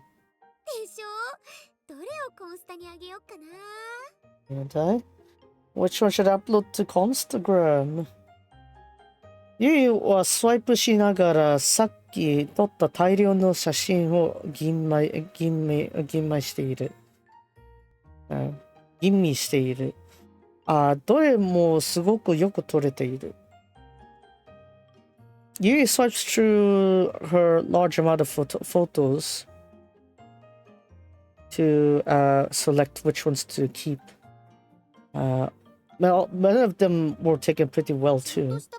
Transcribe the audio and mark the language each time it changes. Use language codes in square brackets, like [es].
[ja] でしょ？どれをコンスタにあげようかな。 [en] And which one should I upload to Instagram? [ja] ゆいはスワイプしながらさっき撮った大量の写真を吟味している。吟味している。どれもすごくよく撮れている。 [en] Yui swipes through her large amount of photos to select which ones to keep. Many of them were taken pretty well too.